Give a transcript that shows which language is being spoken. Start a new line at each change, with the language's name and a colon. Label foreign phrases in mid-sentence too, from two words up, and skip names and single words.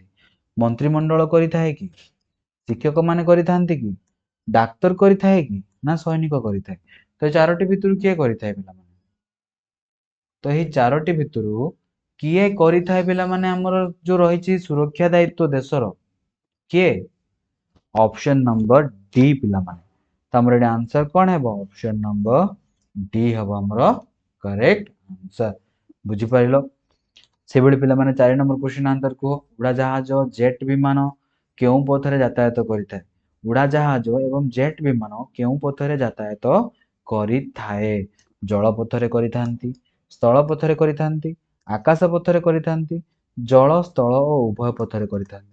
Odia: ମନ୍ତ୍ରିମଣ୍ଡଳ କରିଥାଏ କି? ଶିକ୍ଷକମାନେ କରିଥାନ୍ତି କି? ଡାକ୍ତର କରିଥାଏ କି? ନା ସୈନିକ କରିଥାଏ? ତ ଏ ଚାରୋଟି ଭିତରୁ କିଏ କରିଥାଏ ପିଲାମାନେ? ତ ଏହି ଚାରୋଟି ଭିତରୁ କିଏ କରିଥାଏ ପିଲାମାନେ? ଆମର ଯୋଉ ରହିଛି ସୁରକ୍ଷା ଦାୟିତ୍ୱ ଦେଶର, କିଏ?
English: option number D
Odia: ପିଲାମାନେ। ତ ଆମର ଏଠି ଆନ୍ସର କ'ଣ ହେବ?
English: option number D
Odia: ହେବ ଆମର
English: correct answer.
Odia: ବୁଝିପାରିଲ? ସେଭଳି ପିଲାମାନେ 4
English: number question answer
Odia: କୁହ, ଉଡ଼ାଜାହାଜ ଜେଟ୍ ବିମାନ କେଉଁ ପଥରେ ଯାତାୟାତ କରିଥାଏ? ଉଡ଼ାଜାହାଜ ଏବଂ ଜେଟ୍ ବିମାନ କେଉଁ ପଥରେ ଯାତାୟାତ କରିଥାଏ? ଜଳ ପଥରେ କରିଥାନ୍ତି, ସ୍ଥଳ ପଥରେ କରିଥାନ୍ତି, ଆକାଶ ପଥରେ କରିଥାନ୍ତି, ଜଳ ସ୍ଥଳ ଓ ଉଭୟ ପଥରେ କରିଥାନ୍ତି?